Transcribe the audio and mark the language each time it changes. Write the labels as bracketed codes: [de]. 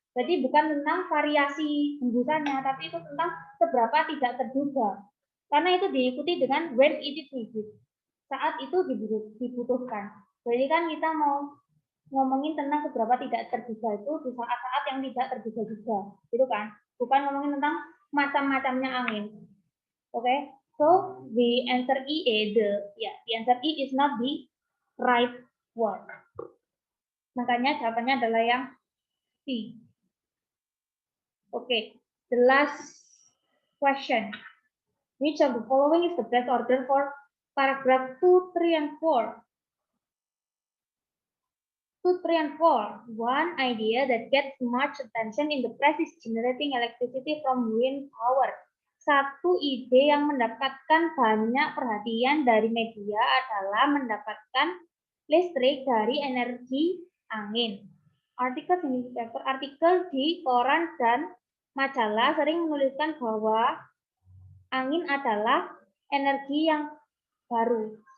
[id] Jadi bukan tentang variasi hembusannya, tapi itu tentang seberapa tidak terduga. Karena itu diikuti dengan [en] when it is needed. [id] Saat itu dibutuhkan. Jadi kan kita mau ngomongin tentang seberapa tidak terduga itu di saat-saat yang tidak terduga juga, gitu kan? Bukan ngomongin tentang macam-macamnya angin. [en] Oke, so the answer E, the answer E is not the right word. [id] Makanya jawabannya adalah yang C. [en] Oke, the last question. Which of the following is the best order for paragraph 2, 3, and 4? 2, 3, and 4. One idea that gets much attention in the press is generating electricity from wind power. [id] Satu ide yang mendapatkan banyak perhatian dari media adalah mendapatkan listrik dari energi angin. Artikel di koran dan majalah sering menuliskan bahwa angin adalah energi yang baru.